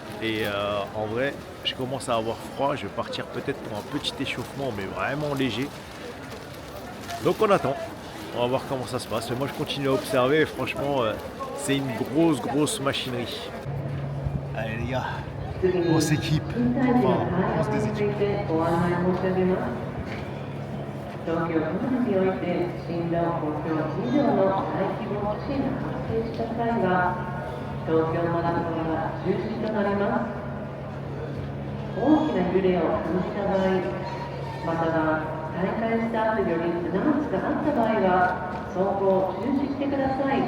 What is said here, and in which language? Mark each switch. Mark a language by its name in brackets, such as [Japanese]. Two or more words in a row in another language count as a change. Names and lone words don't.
[French] Et en vrai je commence à avoir froid. Je vais partir peut-être pour un petit échauffement mais vraiment léger. Donc on attend. On va voir comment ça se passe. Mais moi je continue à observer et franchement c'est une grosse machinerie. Allez les gars, on s'équipe. Enfin, on se déséquipe. [Japanese] 東京都内において診断公共以上の大規模地震が発生した際は東京マラソンが中止となります。大きな揺れを感じた場合、または大会スタートよりアナウンスがあった場合は走行を中止してください。